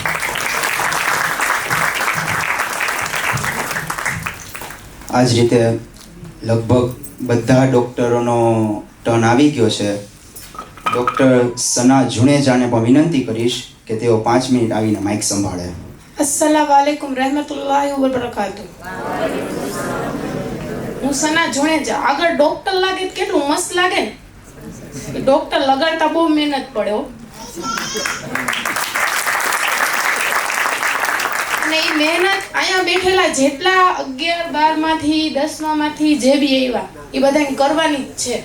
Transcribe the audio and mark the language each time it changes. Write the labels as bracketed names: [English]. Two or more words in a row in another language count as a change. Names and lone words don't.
[Gujarati] આ જ રીતે લગભગ બધા ડૉક્ટરોનો ટર્ન આવી ગયો છે. ડૉક્ટર સના જુણેજાને પણ વિનંતી કરીશ કે તેઓ 5 મિનિટ આવીને માઇક સંભાળે. [Arabic] السلام عليكم رحمة الله و بركاته. [Gujarati] હું સના જુણેજા. આગળ ડોક્ટર લાગે તો કેટલું મસ્ત લાગે ને. ડોક્ટર લગાડતા બહુ મહેનત પડે હો. અને એ મહેનત અહીંયા બેઠેલા જેટલા 11, 12 માંથી 10મા માંથી જે બી આવ્યા એ બધાને કરવાની જ છે.